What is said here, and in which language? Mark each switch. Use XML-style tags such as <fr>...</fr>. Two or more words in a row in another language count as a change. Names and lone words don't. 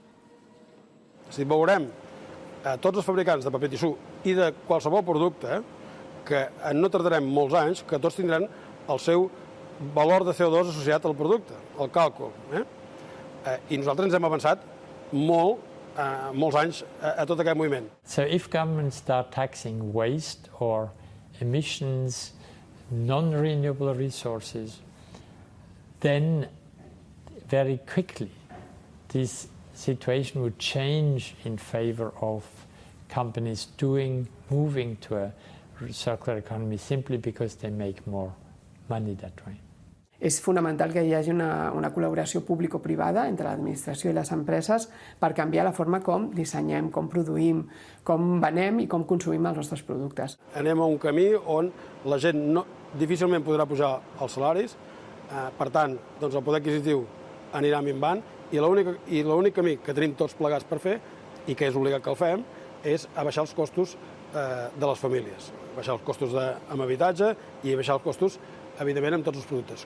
<ca>Si veurem tots els fabricants de paper tissú i de qualsevol producte, que no tardarem molts anys, que tots tindran el seu valor de CO2 associat al producte, al càlcul. I nosaltres ens hem avançat molts anys a tot aquest moviment.</ca> <en>So if governments start taxing waste or emissions, non-renewable resources, then very quickly this situation would change in favor of companies moving to a circular economy simply because they make more money that way.</en> <ca>És fonamental que hi hagi una col·laboració público-privada entre l'administració i les empreses per canviar la forma com dissenyem, com produïm, com venem i com consumim els nostres productes. Anem a un camí on la gent difícilment podrà pujar els salaris, per tant, el poder adquisitiu anirà minvant i l'únic camí que tenim tots plegats per fer, i que és obligat que el fem, és abaixar els costos de les famílies, abaixar els costos amb habitatge i abaixar els costos evidentment amb tots els productes.</ca>